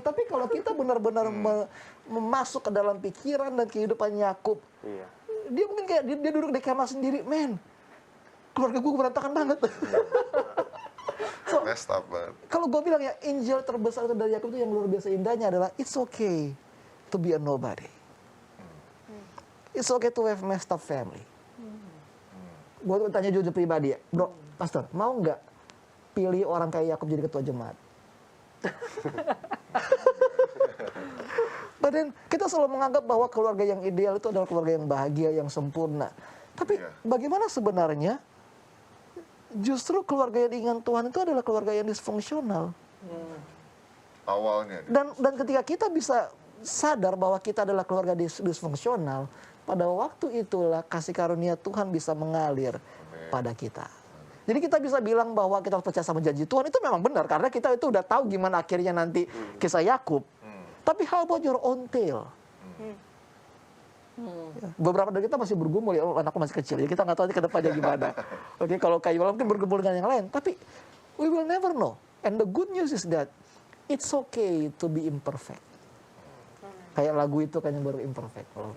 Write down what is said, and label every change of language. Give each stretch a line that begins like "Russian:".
Indonesian: Tapi kalau kita benar-benar masuk ke dalam pikiran dan kehidupan Yakub, dia mungkin kayak dia duduk di kemah sendiri, men, keluarga gue berantakan banget. So, kalau gue bilang ya, angel terbesar itu dari Yakub itu yang luar biasa indahnya adalah
English: it's okay to be a nobody. It's okay to have messed up family.
Indonesian: Gue tanya jujur pribadi ya, bro, pastor, mau nggak pilih orang kayak Yakub jadi ketua jemaat? Padahal kita selalu menganggap bahwa keluarga yang ideal itu adalah keluarga yang bahagia, yang sempurna. Tapi bagaimana sebenarnya justru keluarga yang diingat Tuhan itu adalah keluarga yang disfungsional. Awalnya. Dan ketika kita bisa sadar bahwa kita adalah keluarga disfungsional, pada waktu itulah kasih karunia Tuhan bisa mengalir pada kita. Jadi kita bisa bilang bahwa kita harus percaya sama janji Tuhan, itu memang benar karena kita itu udah tahu gimana akhirnya nanti kisah Yakub.
English: Tapi how about your own tale?
Indonesian: Beberapa dari kita masih bergumul ya, anakku masih kecil, ya kita nggak tahu nanti ke depannya gimana. Oke, kalau kayu mungkin bergumul dengan yang lain, tapi
English: we will never know. And the good news is that it's okay to be imperfect.
Indonesian: kayak lagu itu kan yang baru imperfect.